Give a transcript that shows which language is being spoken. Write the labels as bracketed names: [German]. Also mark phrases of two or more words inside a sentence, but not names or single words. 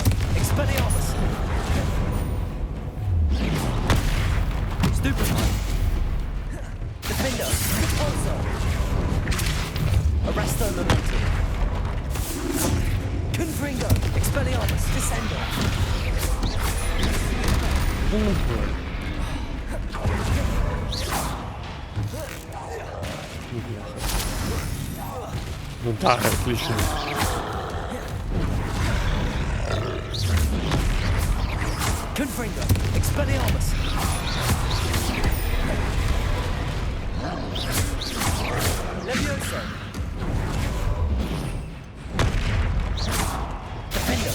[Latin] Expelliarmus! Stupefy! Defender! Repulsor! Arresto Momentum! Confringo! Expelliarmus! Descender! [Russian] Ну да, отлично. [Latin] Confringo! Expelliarmus! Levioso! Defender!